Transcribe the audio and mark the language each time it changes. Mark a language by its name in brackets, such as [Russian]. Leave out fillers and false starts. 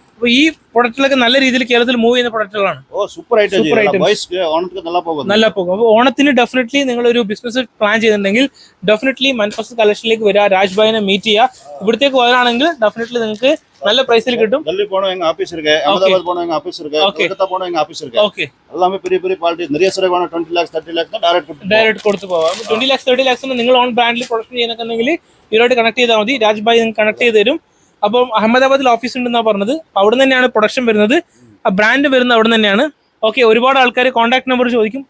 [Malayalam] അപ്പോൾ ഈ പ്രൊഡക്റ്റുകളൊക്കെ നല്ല രീതിയിൽ കേരളത്തിൽ മൂവ് ചെയ്യുന്ന പ്രൊഡക്റ്റുകളാണ്. സൂപ്പർ ഓണത്തിന് നല്ല പോകും. അപ്പോൾ ഓണത്തിന് ഡെഫിനറ്റ്ലി നിങ്ങൾ ഒരു ബിസിനസ് പ്ലാൻ ചെയ്തിട്ടുണ്ടെങ്കിൽ ഡെഫിനറ്റ്ലി മൻഫസ് കളക്ഷനിലേക്ക് വരിക, രാജ്ഭായിനെ മീറ്റ് ചെയ്യുക. ഇവിടത്തേക്ക് വരാണെങ്കിൽ ഡെഫിനറ്റ്ലി നിങ്ങൾക്ക് [Tamil] நல்ல பிரைஸ்ல கிட்டும். டெல்லி போனோம் எங்க ஆபீஸ் இருக்கு, அகமதாபாத் போனோம் எங்க ஆபீஸ் இருக்கு, கொல்கத்தா போனோம் எங்க ஆபீஸ் இருக்கு. ஓகே, எல்லாமே பெரிய பெரிய குவாலிட்டி. நிறைய சரக்கு வேணும். [Malayalam] 20 lakhs 30 lakhs டைரக்ட் കൊടുത്തു പോവാം. 20 lakhs 30 lakhs നിങ്ങൾ ഓൺ ബ്രാൻഡിൽ പ്രൊഡക്ഷൻ ചെയ്യുന്നുണ്ടെങ്കിൽ ഇവരോട് കണക്ട് ചെയ്താൽ മതി. രാജ്ഭായ് നിങ്ങൾക്ക് കണക്ട് ചെയ്ത് തരും. അപ്പം അഹമ്മദാബാദിൽ ഓഫീസ് ഉണ്ടെന്നാണ് പറഞ്ഞത്. അവിടെ തന്നെയാണ് പ്രൊഡക്ഷൻ വരുന്നത്. ആ ബ്രാൻഡ് വരുന്നത് അവിടെ തന്നെയാണ്. ഓക്കെ, ഒരുപാട് ആൾക്കാർ കോൺടാക്ട് നമ്പർ ചോദിക്കും.